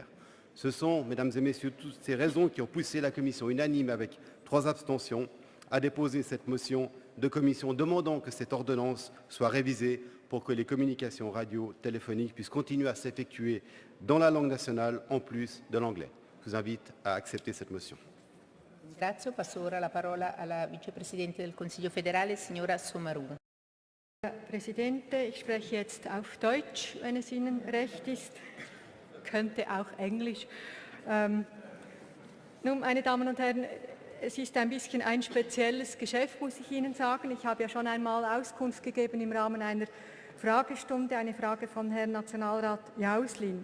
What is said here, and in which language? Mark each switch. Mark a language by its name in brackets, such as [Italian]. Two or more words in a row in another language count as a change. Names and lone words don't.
[French] Ce sont, mesdames et messieurs, toutes ces raisons qui ont poussé la Commission unanime avec 3 abstentions à déposer cette motion de commission demandant que cette ordonnance soit révisée pour que les communications radio-téléphoniques puissent continuer à s'effectuer dans la langue nationale en plus de l'anglais. Je vous invite à accepter cette motion. [Italian] Grazie, passo ora la parola alla Vicepresidente del Consiglio federale, signora Sommaruga. [German] Herr Präsident, ich spreche jetzt auf Deutsch, wenn es Ihnen recht ist. Könnte auch Englisch. Nun, meine Damen und Herren, es ist ein bisschen ein spezielles Geschäft, muss ich Ihnen sagen. Ich habe ja schon einmal Auskunft gegeben im Rahmen einer Fragestunde, eine Frage von Herrn Nationalrat Jauslin.